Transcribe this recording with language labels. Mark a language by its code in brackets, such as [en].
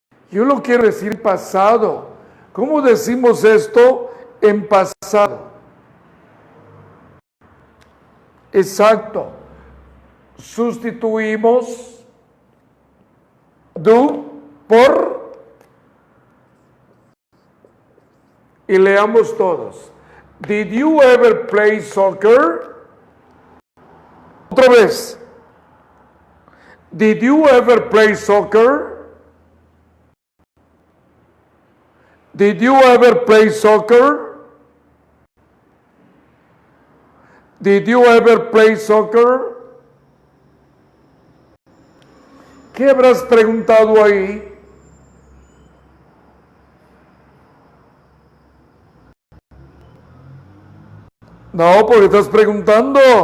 [es] Yo lo quiero decir pasado. ¿Cómo decimos esto en pasado? Exacto. Sustituimos do por y leamos todos. [en] Did you ever play soccer? [es] Otra vez. [en] Did you ever play soccer? Did you ever play soccer? Did you ever play soccer? [es] ¿Qué habrás preguntado ahí? No, porque estás preguntando.